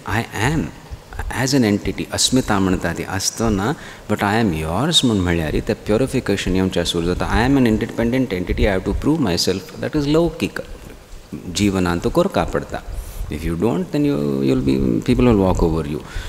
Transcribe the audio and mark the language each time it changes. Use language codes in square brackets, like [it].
[en] I am as an entity, [kok] अस्मिता म्हणटा ती आसतना, [en] but I am yours [kok] म्हणून म्हळ्यार ते प्युरिफिकेशन येवच्या सूर जाता. [en] I am an independent entity, I have to prove myself. That is [kok] लौकिक जिवनांत तो करका पडटा. [en] If you don't, then people will walk over you.